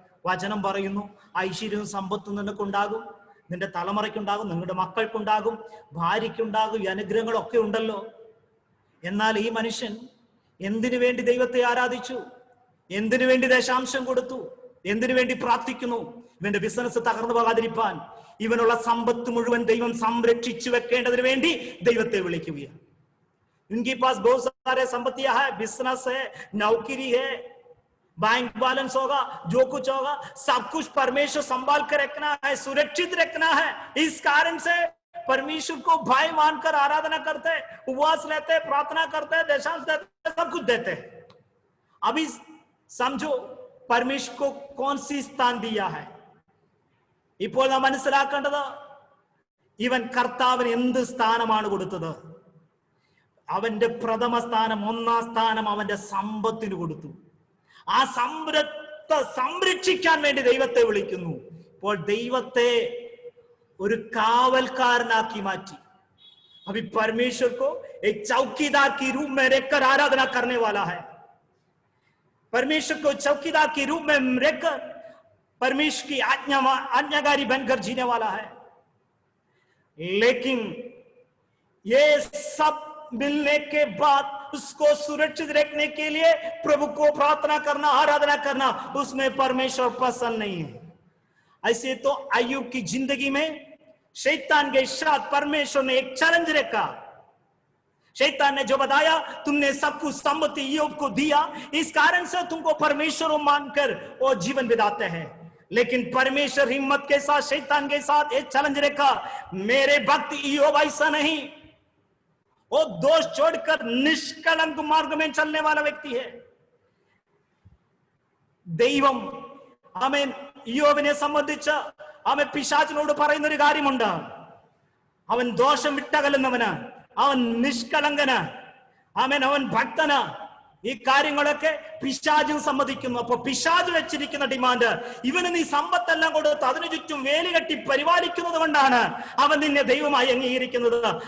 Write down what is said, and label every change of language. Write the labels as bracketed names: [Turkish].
[Malayalam] വചനം പറയുന്നു, ഐശ്വര്യവും സമ്പത്തും നിനക്കുണ്ടാകും, നിന്റെ തലമുറയ്ക്കുണ്ടാകും, നിങ്ങളുടെ മക്കൾക്കുണ്ടാകും, ഭാര്യയ്ക്കുണ്ടാകും, ഈ അനുഗ്രഹങ്ങളൊക്കെ ഉണ്ടല്ലോ. എന്നാൽ ഈ മനുഷ്യൻ എന്തിനു വേണ്ടി ദൈവത്തെ ആരാധിച്ചു? എന്തിനു വേണ്ടി ദശാംശം കൊടുത്തു? എന്തിനു വേണ്ടി പ്രാർത്ഥിക്കുന്നു? ഇവന്റെ ബിസിനസ് തകർന്നു പോകാതിരിപ്പാൻ, ഇവനുള്ള സമ്പത്ത് മുഴുവൻ ദൈവം സംരക്ഷിച്ചു വെക്കേണ്ടതിന് വേണ്ടി ദൈവത്തെ വിളിക്കുകയാണ്. [Hindi] उनके पास बहुत सारे संपत्तियां है, बिजनेस है, नौकरी है, बैंक बैलेंस होगा, जो कुछ होगा सब कुछ परमेश्वर संभाल कर रखना है, सुरक्षित रखना है। इस कारण से परमेश्वर को भाई मानकर आराधना करते, उपवास लेते, प्रार्थना करते, दशांश देते, सब कुछ देते। अभी समझो परमेश्वर को कौन सी स्थान दिया है. [Malayalam] ഇപ്പോൾ നാം മനസ്സിലാക്കേണ്ടത്, ഇവൻ കർത്താവിന് എന്ത് സ്ഥാനമാണ് കൊടുത്തത്? അവന്റെ പ്രഥമ സ്ഥാനം, ഒന്നാം സ്ഥാനം അവന്റെ സമ്പത്തിന് കൊടുത്തു. ആ സമ്പത്ത് സംരക്ഷിക്കാൻ വേണ്ടി ദൈവത്തെ വിളിക്കുന്നു. ഇപ്പോൾ ദൈവത്തെ ഒരു കാവൽക്കാരനാക്കി മാറ്റി. [Hindi] अभी परमेश्वर को एक चौकीदार की रूप में रहकर आराधना करने वाला है. परमेश्वर को चौकीदार के रूप में रहकर परमेश्वर की आज्ञाकारी बनकर जीने वाला है. लेकिन ये सब मिलने के बाद उसको सुरक्षित रखने के लिए प्रभु को प्रार्थना करना, आराधना करना, उसमें परमेश्वर पसंद नहीं है. ऐसे तो अय्यूब की जिंदगी में शैतान के साथ परमेश्वर ने एक चैलेंज रखा. शैतान ने जो बताया, तुमने सब कुछ संपत्ति अय्यूब को दिया, इस कारण से तुमको परमेश्वर मानकर वो जीवन बिताते हैं. लेकिन परमेश्वर हिम्मत के साथ शैतान के साथ एक चैलेंज रखा, मेरे भक्त अय्यूब ऐसा नहीं, वो दोष छोड़कर निष्कलंक मार्ग में चलने वाला व्यक्ति है. [Malayalam] ദൈവം ആമേൻ ഇയ്യോബിനെ സംബന്ധിച്ച് അവൻ പിശാചിനോട് പറയുന്ന ഒരു കാര്യമുണ്ട്. അവൻ ദോഷം വിട്ടകലുന്നവന്, അവൻ നിഷ്കളങ്കന്, ആമേൻ, അവൻ ഭക്തന്. ഈ കാര്യങ്ങളൊക്കെ പിശാചും സമ്മതിക്കുന്നു. അപ്പൊ പിശാച് വെച്ചിരിക്കുന്ന ഡിമാൻഡ്, ഇവന് നീ സമ്പത്തെല്ലാം കൊടുത്ത് അതിനു ചുറ്റും വേലി കെട്ടി പരിപാലിക്കുന്നത് കൊണ്ടാണ് അവൻ നിന്നെ ദൈവമായി അംഗീകരിക്കുന്നത്.